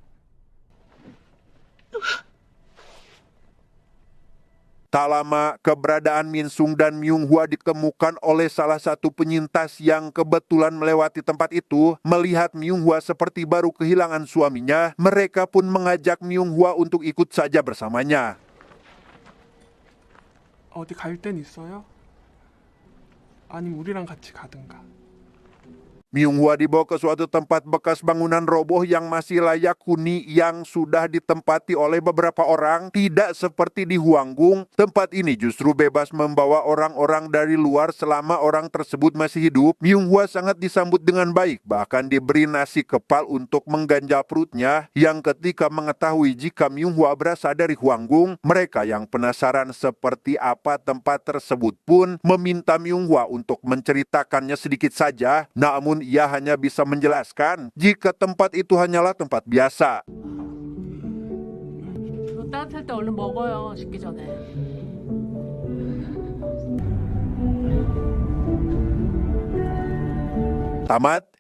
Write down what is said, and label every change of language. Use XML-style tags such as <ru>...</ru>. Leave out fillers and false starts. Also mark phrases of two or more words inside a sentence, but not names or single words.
<id>Tak lama, keberadaan Minsung dan Myunghwa ditemukan oleh salah satu penyintas yang kebetulan melewati tempat itu. Melihat Myunghwa seperti baru kehilangan suaminya, mereka pun mengajak Myunghwa untuk ikut saja bersamanya.</id> <ko>어디 갈 땐 있어요? 아니면 우리랑 같이 가든가.</ko> <id>Myunghwa dibawa ke suatu tempat bekas bangunan roboh yang masih layak huni yang sudah ditempati oleh beberapa orang. Tidak seperti di Hwanggung, tempat ini justru bebas membawa orang-orang dari luar selama orang tersebut masih hidup. Myunghwa sangat disambut dengan baik, bahkan diberi nasi kepal untuk mengganjal perutnya. Yang ketika mengetahui jika Myunghwa berasal dari Hwanggung, mereka yang penasaran seperti apa tempat tersebut pun meminta Myunghwa untuk menceritakannya sedikit saja. Namun ia hanya bisa menjelaskan jika tempat itu hanyalah tempat biasa.</id> <ko>이거 따뜻할 때 얼른 먹어요. 식기 전에.</ko> <id>Tamat.</id>